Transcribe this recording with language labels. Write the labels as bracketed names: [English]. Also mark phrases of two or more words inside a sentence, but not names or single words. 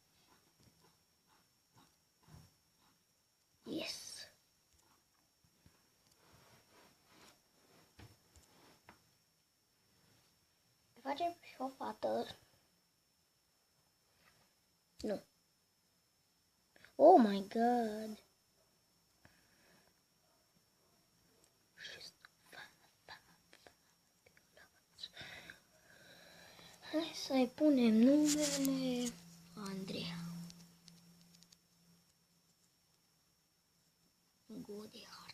[English] Yes. [Romanian] Facem și o fată. Nu. [English] Oh my god. [Romanian] Hai să-i punem numele Andreea. Godehart.